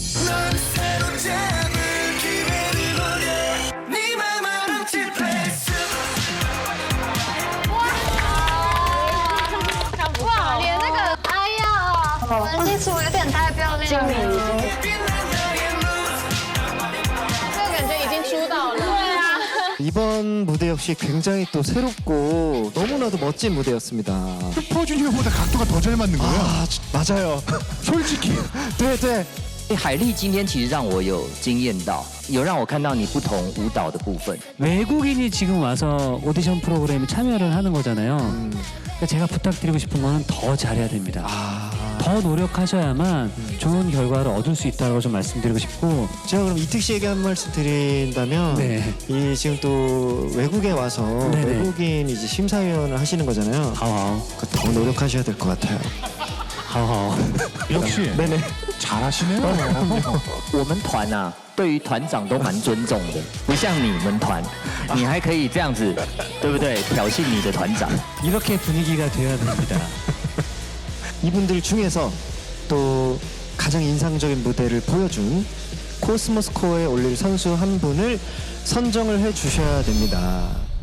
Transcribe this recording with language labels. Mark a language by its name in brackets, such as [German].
[Chinese] 哇，连那个，哎呀，人基础有点太漂亮了。这个感觉已经出道了。对啊。 [Korean] 이번 무대 역시 굉장히 또 새롭고 너무나도 멋진 무대였습니다. 슈퍼주니어보다 각도가 더 잘 맞는 거예요? 아, 맞아요. 솔직히. [Chinese] 对对。海莉今天其实让我有惊艳到，有让我看到你不同舞蹈的部分。 [Korean] 외국인이 지금 와서 오디션 프로그램에 참여를 하는 거잖아요. 그러니까 제가 부탁드리고 싶은 거는 더 잘해야 됩니다. 더 노력하셔야만 좋은 결과를 얻을 수 있다고 좀 말씀드리고 싶고. 제가 그럼 이특 씨에게 한 말씀 드린다면 이 지금 또 외국에 와서 외국인 이제 심사위원을 하시는 거잖아요. 더 노력하셔야 될 것 같아요. 역시 네네 잘하시네요. [Chinese] 我们团啊，对于团长都蛮尊重的，不像你们团，你还可以这样子，对不对？挑衅你的团长。 [Korean] 이렇게 분위기가 돼야 됩니다. 이분들 중에서 또 가장 인상적인 무대를 보여준 코스모스 코어에 올릴 선수 한 분을 선정을 해 주셔야 됩니다.